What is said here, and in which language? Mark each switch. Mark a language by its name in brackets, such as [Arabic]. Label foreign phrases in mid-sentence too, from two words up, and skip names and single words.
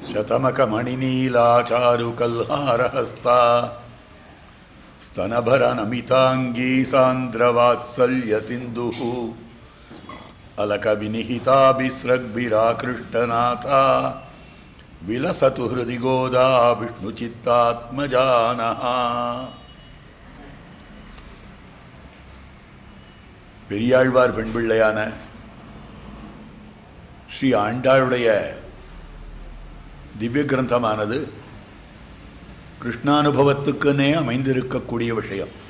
[Sanskrit] शतमकमणिनीलाचारुकल्हारहस्ता स्तनभरनमिताङ्गी सान्द्रवात्सल्यसिन्धुः अलकविनिहिताभिस्रग्भिराकृष्टनाथा विलसतु हृदि गोदा विष्णुचित्तात्मजानः. [Tamil] பெரியாழ்வார் பெண் பிள்ளையான ஸ்ரீ ஆண்டாளுடைய திவ்ய கிரந்தமானது கிருஷ்ணானுபவத்துக்குன்னே அமைந்திருக்கக்கூடிய விஷயம்.